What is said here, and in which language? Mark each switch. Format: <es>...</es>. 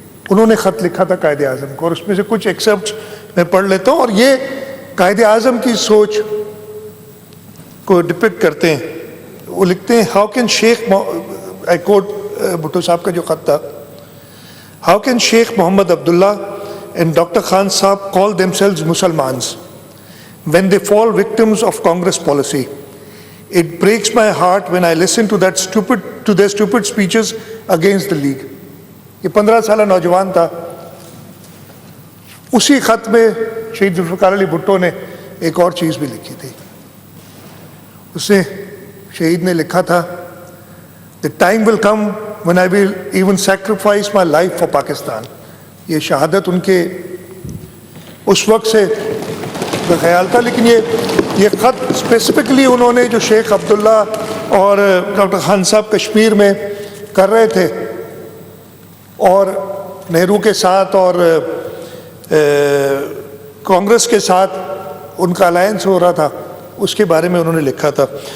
<ur>انہوں نے خط لکھا تھا قائد اعظم کو, اور اس میں سے کچھ ایکسپٹس میں پڑھ لیتا ہوں, اور یہ قائد اعظم کی سوچ کو ڈپکٹ کرتے ہیں. وہ لکھتے ہیں,</ur> <en>how can</en> <ur>شیخ,</ur> <en>I quote</en> <ur>بھٹو صاحب کا جو خط تھا, how can Sheikh Muhammad Abdullah</ur> <en>and Dr. Khan Saab call themselves Muslims when they fall victims of Congress policy. It breaks my heart when I listen to their stupid speeches against the League.</en> <ur>یہ 15 سالہ نوجوان تھا. اسی خط میں شہید ذوالفقار علی بھٹو نے ایک اور چیز بھی لکھی تھی. اس نے, شہید نے لکھا تھا,</ur> <en>the time will come when I will even sacrifice my life for Pakistan.</en> <ur>یہ شہادت ان کے اس وقت سے خیال تھا, لیکن یہ خط اسپیسیفکلی انہوں نے جو شیخ عبداللہ اور ڈاکٹر خان صاحب کشمیر میں کر رہے تھے, اور نہرو کے ساتھ اور کانگریس کے ساتھ ان کا الائنس ہو رہا تھا, اس کے بارے میں انہوں نے لکھا تھا.</ur>